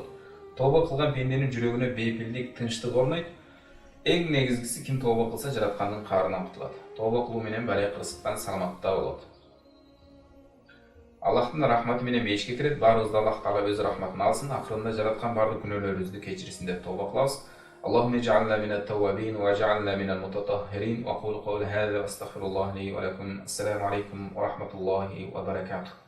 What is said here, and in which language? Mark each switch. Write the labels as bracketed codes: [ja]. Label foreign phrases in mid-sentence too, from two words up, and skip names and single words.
[ky] Тобо кылган пенденин жүрөгүнө бейпилдик, тынчтык орнойт. Эң негизгиси ким тобо кылса жараткандын каарынан кутулат. Тобо кылуу менен балай кырсыктан саламатта болот. Аллахтын рахматы менен бейишке кирет. Баарыбызды Аллах Таала өз рахматын алсын. Акырында жараткан бардык күнөөлөрүбүздү кечирсин деп тобо кылабыз. [ar] اللهم اجعلنا من التوابين واجعلنا من المتطهرين وأقول قولي هذا وأستغفر الله لي ولكم. السلام عليكم ورحمة الله وبركاته.